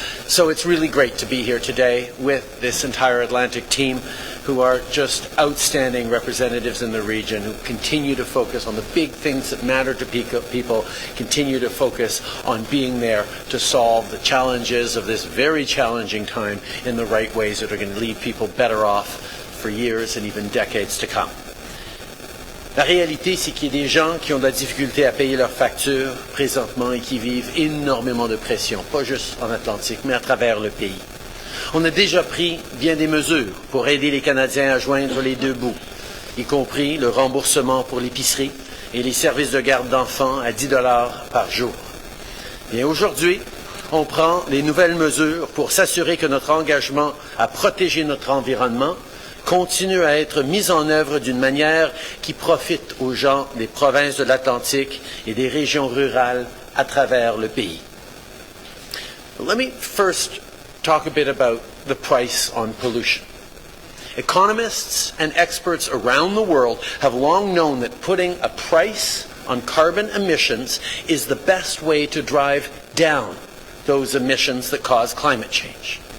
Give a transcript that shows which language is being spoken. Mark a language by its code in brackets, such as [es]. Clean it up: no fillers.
[en] So it's really great to be here today with this entire Atlantic team, who are just outstanding representatives in the region, who continue to focus on the big things that matter to people, continue to focus on being there to solve the challenges of this very challenging time in the right ways that are going to leave people better off for years and even decades to come. [fr] La réalité, c'est qu'il y a des gens qui ont de la difficulté à payer leurs factures présentement et qui vivent énormément de pression, pas juste en Atlantique, mais à travers le pays. On a déjà pris bien des mesures pour aider les Canadiens à joindre les deux bouts, y compris le remboursement pour l'épicerie et les services de garde d'enfants à 10 $ par jour. Et aujourd'hui, on prend les nouvelles mesures pour s'assurer que notre engagement à protéger notre environnement continue à être mis en œuvre d'une manière qui profite aux gens des provinces de l'Atlantique et des régions rurales à travers le pays. [en] Let me first talk a bit about the price on pollution. Economists and experts around the world have long known that putting a price on carbon emissions is the best way to drive down those emissions that cause climate change.